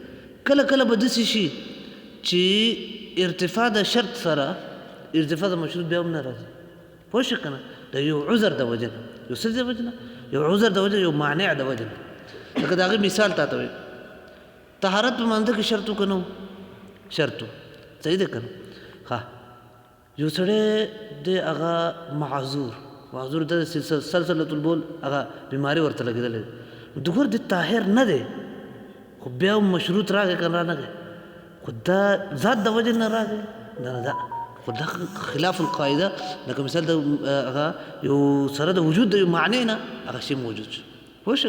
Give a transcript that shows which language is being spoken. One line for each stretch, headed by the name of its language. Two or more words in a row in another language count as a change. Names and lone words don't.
Pashto: کله کله به داسې شي چې ارتفاع د شرط سره ارتفاع د مشروط بیا هم نه راځي پوه شو که نه. د یو عذر د وجې نه یو څه د وجې نه یو عذر د وجې یو مانع د وجې نه. لکه د هغې مثال تا ته وایي طهارت په مانځه کې شرط و که نه و شرط و صحیح ده که نه. ښه یو سړی دی هغه معذور د
Arabic: سلسلة البول
Pashto: هغه بیماري ورته لګېدلی دی د ګور د طاهر نه دی خو بیا هم مشروط راغی که را نغی خو دا ذات د وجې نه راغی نه دا خو دا
Arabic: خلاف القاعده.
Pashto: لکه مثال د هغه یو سره د وجود د یو معنی نه هغه شی موجود شو پوه شو.